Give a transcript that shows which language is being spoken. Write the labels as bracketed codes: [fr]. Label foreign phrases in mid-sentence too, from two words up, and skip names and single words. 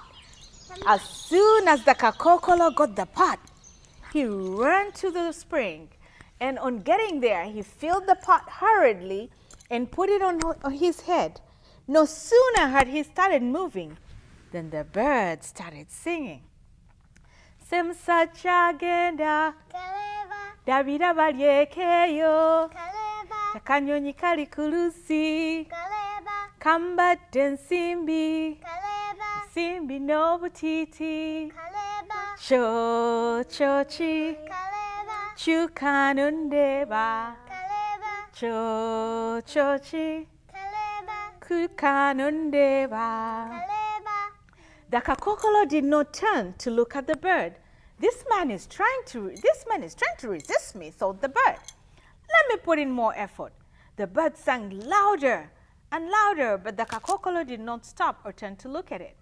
[en] As soon as the Kakokolo got the pot, he ran to the spring, and on getting there, he filled the pot hurriedly and put it on his head. No sooner had he started moving than the bird started singing. [lg] Semsacha genda, Kaleba. dabira balyekeyo, Kaleba. akanyonyi kali kulusi, Kaleba. kambadde nsimbi, Kaleba. simbi n'obutiiti, Kaleba. chochi, Kaleba. kyuka nondeeba, Kaleba. chochi, Kaleba. kyuka nondeeba. Kaleba. [en] The Kakokolo did not turn to look at the bird. This man is trying to resist me, thought the bird. Let me put in more effort. The bird sang louder and louder, but the Kakokolo did not stop or turn to look at it.